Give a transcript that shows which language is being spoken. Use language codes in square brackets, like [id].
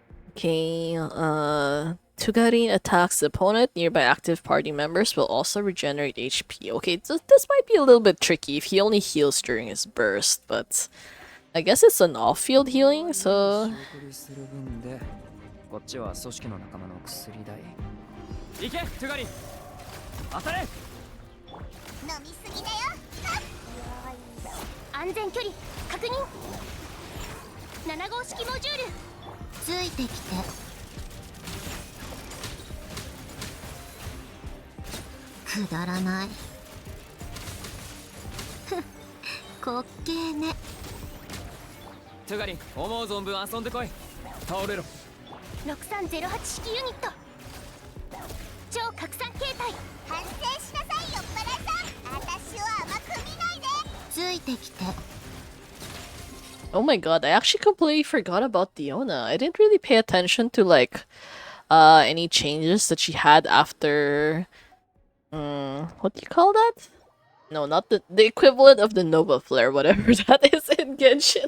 [en] Okay, Tugarin attacks the opponent. Nearby active party members will also regenerate HP. Okay, so this might be a little bit tricky if he only heals during his burst, but I guess it's an off-field healing, so... [ja] こっちは組織の仲間の薬代。行け、トゥガリン。当たれ。飲みすぎだよ。安全距離確認。7号式モジュール。ついてきて。くだらない。ふっ、滑稽ね。トゥガリン、思う存分遊んでこい。倒れろ。 6308式ユニット。超拡散形態。反省しなさい、酔っ払いさん。私を甘く見ないで。ついてきて。 [en] Oh my god, I actually completely forgot about Diona. I didn't really pay attention to like any changes that she had after what do you call that? No, not the equivalent of the Nova Flare, whatever that is in Genshin.